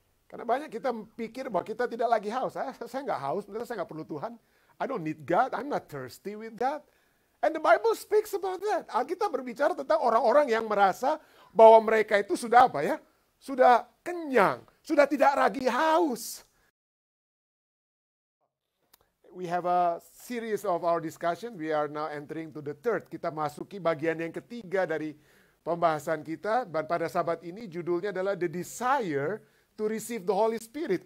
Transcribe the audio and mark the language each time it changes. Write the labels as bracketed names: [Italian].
[Indonesian] Karena banyak kita pikir bahwa kita tidak lagi haus. Saya nggak haus, saya nggak perlu Tuhan. [English] I don't need God, I'm not thirsty with God. And the Bible speaks about that. [Indonesian] Alkitab berbicara tentang orang-orang yang merasa bahwa mereka itu sudah apa ya? Sudah kenyang, sudah tidak lagi haus. [English] We have a series of our discussion. We are now entering to the third. [Indonesian] Kita masuki bagian yang ketiga dari pembahasan kita. Dan pada sahabat ini judulnya adalah The Desire to Receive the Holy Spirit.